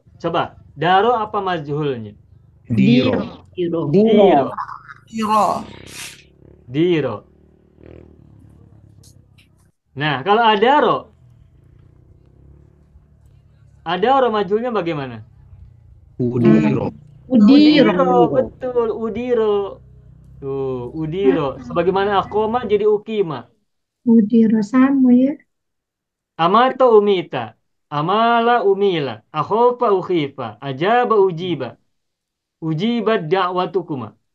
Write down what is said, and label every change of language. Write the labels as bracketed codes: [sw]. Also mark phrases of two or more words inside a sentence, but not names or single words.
[id] Coba, daro apa majhulnya? Diro. Diro. Diro. Nah, kalau adaro majhulnya bagaimana? Udiro. Udiro. Betul, udiro. Tuh, udiro. Sebagaimana akoma jadi ukima. Udiro sama ya. [ar] أمات أميت. أمال أميل. أخاف أخيف. أجاب أجيب. أجيبت دعوتكما.